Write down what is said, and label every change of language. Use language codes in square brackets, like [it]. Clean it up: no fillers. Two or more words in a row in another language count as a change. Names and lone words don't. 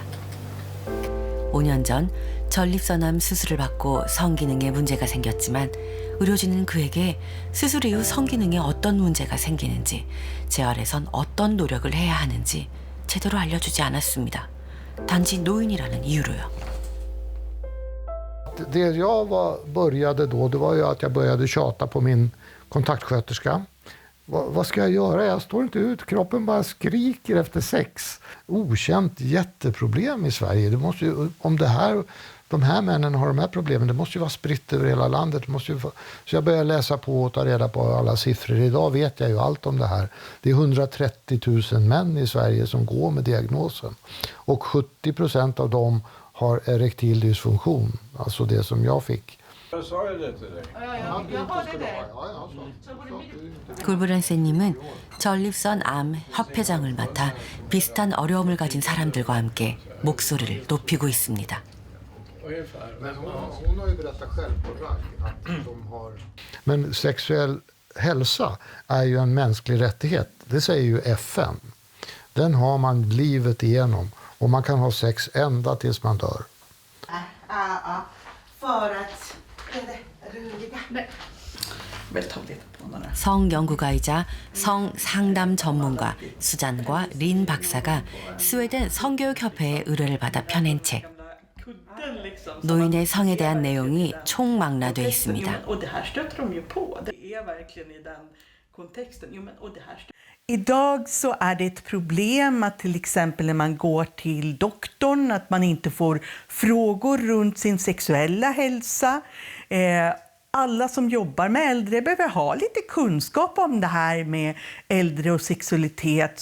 [ko] 5년 전 전립선암 수술을 받고 성기능에 문제가 생겼지만 의료진은 그에게 수술 이후 성기능에 어떤 문제가 생기는지, 재활에선 어떤 노력을 해야 하는지 제대로 알려주지 않았습니다. 단지 노인이라는 이유로요. [sv] Det jag började då, det var ju att jag började tjata på min kontaktsköterska. Vad ska jag göra? Jag står inte ut. Kroppen bara skriker efter sex. Okänt jätteproblem i Sverige. Det måste ju, om de här männen har de här problemen, det måste ju vara spritt över hela landet. Det måste ju, så jag började läsa på och ta reda på alla siffror. Idag vet jag ju allt om det här. Det är 130 000 män i Sverige som går med diagnosen. Och 70% av dem har erektil dysfunktion. Alltså det som jag fick. Jag sa ju det till dig. Jag hörde det. [ko] 굴브란세님은 전립선 암 협회장을 맡아 비슷한 어려움을 가진 사람들과 함께 목소리를 높이고 있습니다. [sv] Men sexuell hälsa är ju en mänsklig rättighet. Det säger ju FN. Den har man livet igenom. Och man kan ha sex ända tills man dör. För att... [ko] 성연구가이자 성상담 전문가 수잔과 린 박사가 스웨덴 성교육협회의 의뢰를 받아 펴낸 책. 노인의 성에 대한 내용이 총망라돼 있습니다. [sv] Idag så är det ett problem att till exempel när man går till doktorn att man inte får frågor runt sin sexuella hälsa. Alla som jobbar med äldre behöver ha lite kunskap om det här med äldre och sexualitet.